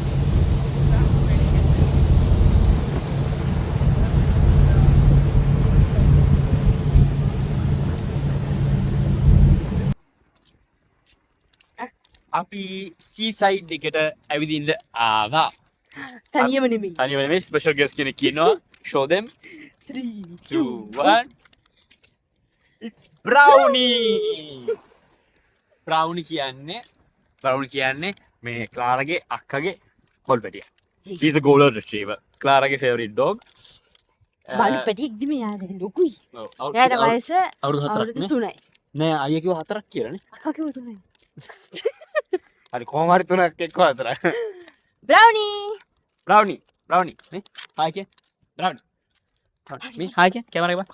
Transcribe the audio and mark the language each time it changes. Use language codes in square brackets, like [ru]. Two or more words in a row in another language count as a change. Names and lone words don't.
[si] අපි සීසයිඩ් එකට ඇවිදින්න ආවා. තනියම නෙමෙයි. තනියම නෙමෙයි ස්පෙෂල් ගෙස්ට් කෙනෙක් ඉන්නවා. [en] show them 3 [si] 2 1 it's brownie brownie කියන්නේ මේ ක්ලාරගේ අක්කගේ පොල්පැටිය. [en] he's a golden retriever. ක්ලාරගේ favorite dog. [si] බලු පැටියෙක් දිම යාගෙන ලොකුයි. ඔව්, එයාට වයස අවුරුදු 4ක් අවුරුදු නේ? 3යි. නෑ අයියා කිව්ව 4ක් කියලා නේ. අක්කා කිව්ව 3යි. හරි කොහොම හරි 3ක් එක්ක 4ක්. බ්‍රවුනි brownie නේ hi කිය brownie මේ hi කිය කැමරා එක